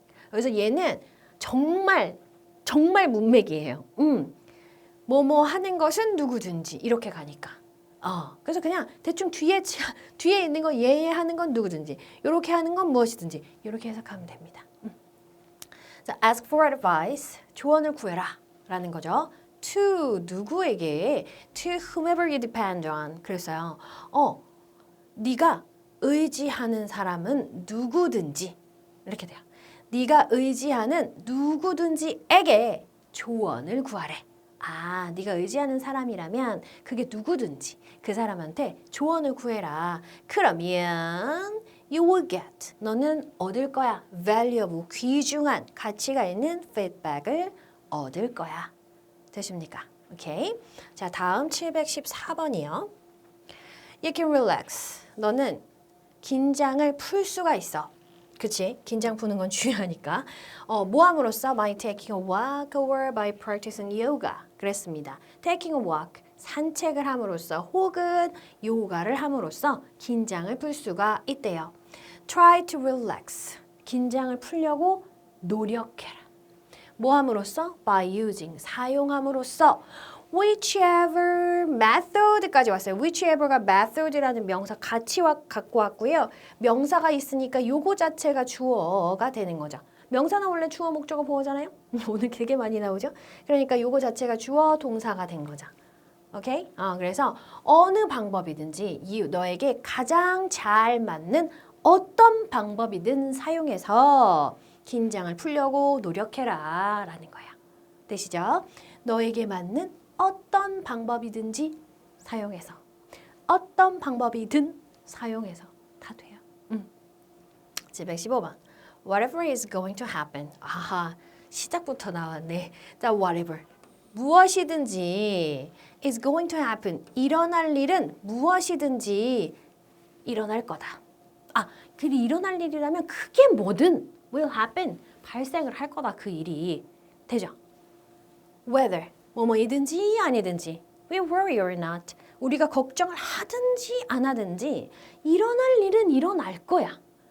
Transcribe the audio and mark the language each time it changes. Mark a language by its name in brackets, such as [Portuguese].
[Korean] 그래서 얘는 정말 문맥이에요. 뭐뭐 하는 것은 누구든지 이렇게 가니까. 그래서 그냥 대충 뒤에 있는 거 얘 하는 건 누구든지, 요렇게 하는 건 무엇이든지 이렇게 해석하면 됩니다. 자, [English] ask for advice, [Korean] 조언을 구해라 라는 거죠. [English] to [Korean] 누구에게, [English] to whomever you depend on. [Korean] 그랬어요. 네가 의지하는 사람은 누구든지 이렇게 돼요. 네가 의지하는 누구든지에게 조언을 구하래. 네가 의지하는 사람이라면 그게 누구든지 그 사람한테 조언을 구해라. 그러면 [English] you will get, [Korean] 너는 얻을 거야. valuable, 귀중한, 가치가 있는 feedback을 얻을 거야. 되십니까? 오케이. 자, 다음 714번이요. [English] You can relax. [Korean] 너는 긴장을 풀 수가 있어. 그치? 긴장 푸는 건 중요하니까. 뭐 함으로써? [English] By taking a walk or by practicing yoga. [Korean] 그랬습니다. [English] Taking a walk, [Korean] 산책을 함으로써 혹은 요가를 함으로써 긴장을 풀 수가 있대요. [English] Try to relax. [Korean] 긴장을 풀려고 노력해라. 뭐 함으로써? [English] By using, [Korean] 사용함으로써 [English] whichever method [Korean] 까지 왔어요. whichever가 method라는 명사 같이 갖고 왔고요. 명사가 있으니까 요거 자체가 주어가 되는 거죠. 명사는 원래 주어 목적어 보어잖아요. 오늘 되게 많이 나오죠. 그러니까 요거 자체가 주어 동사가 된 거죠. 오케이? 그래서 어느 방법이든지 너에게 가장 잘 맞는 어떤 방법이든 사용해서 긴장을 풀려고 노력해라 라는 거야. 되시죠? 너에게 맞는 어떤 방법이든지 사용해서 어떤 방법이든 사용해서 다 돼요. [English] 715번 Whatever is going to happen. [Korean] 시작부터 나왔네. 자, whatever. 무엇이든지 [English] is going to happen. [Korean] 일어날 일은 무엇이든지 일어날 거다. 그리 일어날 일이라면 그게 뭐든 [English] will happen. [Korean] 발생을 할 거다. 그 일이. 되죠? Whether. 뭐뭐이든지 아니든지 [English] we worry or not. [Korean] 우리가 걱정을 하든지 안 하든지 일어날 일은 일어날 거야.